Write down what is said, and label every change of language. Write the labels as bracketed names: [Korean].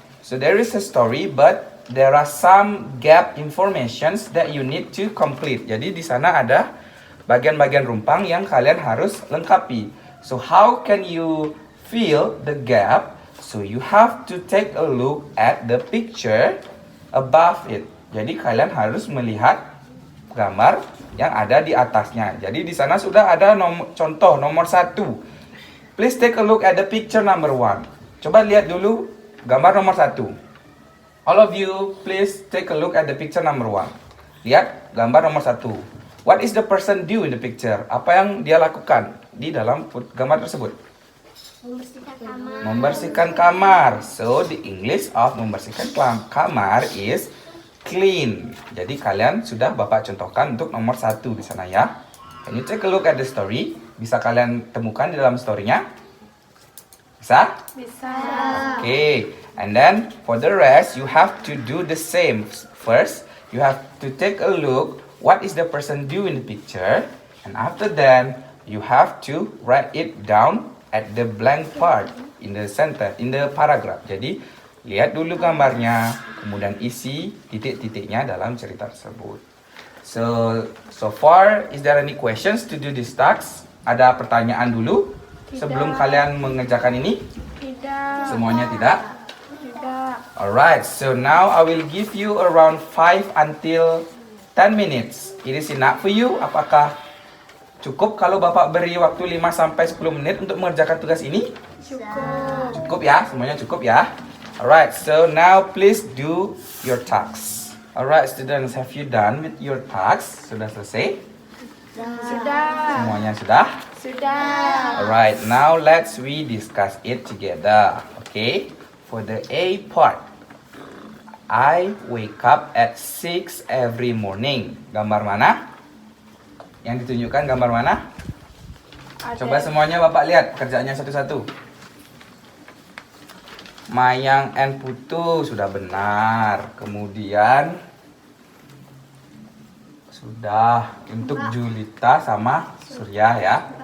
[English] So there is a story, but there are some gap informations that you need to complete. [Indonesian] Jadi di sana ada bagian-bagian rumpang yang kalian harus lengkapi. [English] So how can you fill the gap? So you have to take a look at the picture above it. [Indonesian] Jadi kalian harus melihat gambar yang ada di atasnya. Jadi di sana sudah ada contoh nomor 1. [English] Please take a look at the picture number 1. [Indonesian] Coba lihat dulu gambar nomor 1. [English] All of you please take a look at the picture number 1. [Indonesian] Lihat gambar nomor 1. [English] What is the person do in the picture? [Indonesian] Apa yang dia lakukan di dalam gambar tersebut? Membersihkan kamar. Membersihkan kamar. [English] So the English of membersihkan kamar is clean. [Indonesian] Jadi kalian sudah Bapak contohkan untuk nomor 1 di sana ya. [English] Can you take a look at the story? [Indonesian] Bisa kalian temukan di dalam story-nya? Bisa? Bisa. [English] Okay. And then for the rest you have to do the same. First, you have to take a look what is the person do in the picture, and after that you have to write it down at the blank part in the center, in the paragraph. [Indonesian] Jadi lihat dulu gambarnya, kemudian isi titik-titiknya dalam cerita tersebut. [English] So far, is there any questions to do this task? [Indonesian] Ada pertanyaan dulu sebelum kalian mengerjakan ini? Tidak. Semuanya tidak? Tidak. [English] Alright, so now I will give you around 5 until 10 minutes. It is enough for you? [Indonesian] Apakah cukup kalau Bapak beri waktu 5 sampai 10 menit untuk mengerjakan tugas ini? Cukup. Cukup ya? Semuanya cukup ya? [English] Alright, so now please do your tasks. Alright, students, have you done with your tasks? [Indonesian] Sudah selesai? Sudah. Semuanya sudah? Sudah. [English] Alright, now let's we discuss it together. Okay, for the A part, I wake up at 6 every morning. [Indonesian] Gambar mana? Yang ditunjukkan gambar mana? Ada. Coba semuanya Bapak lihat kerjaannya satu-satu. Mayang and Putu sudah benar. Kemudian sudah untuk Julita sama Surya ya.